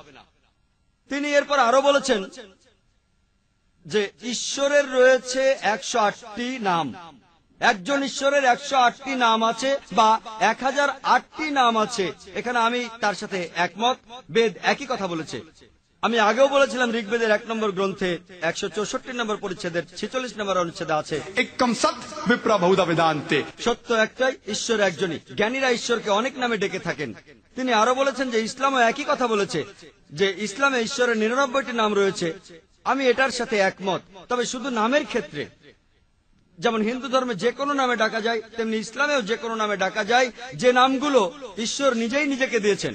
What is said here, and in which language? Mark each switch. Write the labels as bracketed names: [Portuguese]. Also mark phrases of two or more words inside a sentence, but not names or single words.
[Bangla] তিনি এরপর আরো বলেছেন যে ঈশ্বরের রয়েছে 108টি নাম। একজন ঈশ্বরের 108টি নাম আছে বা 1008টি নাম আছে। এখানে আমি তার সাথে একমত, বেদ একই কথা বলেছে। আমি আগেও বলেছিলাম ঋগ্বেদের 1 নম্বর গ্রন্থে 164 নম্বর পরিচ্ছেদের 46 নম্বর অনুচ্ছেদে আছে, [Sanskrit] एकम सत विप्रा बहुधा वेदांते। [Bangla] সত্য একটাই, ঈশ্বর একজনই। জ্ঞানীরা ঈশ্বরকে অনেক নামে ডেকে থাকেন। তিনি আরো বলেছেন যে ইসলামও একই কথা বলেছে, যে ইসলামে ঈশ্বরের 99টি নাম রয়েছে। আমি এটার সাথে একমত, তবে শুধু নামের ক্ষেত্রে। যেমন হিন্দু ধর্মে যে কোনো নামে ডাকা যায়, তেমনি ইসলামেও যে কোনো নামে ডাকা যায়, যে নামগুলো ঈশ্বর নিজেই নিজেকে দিয়েছেন।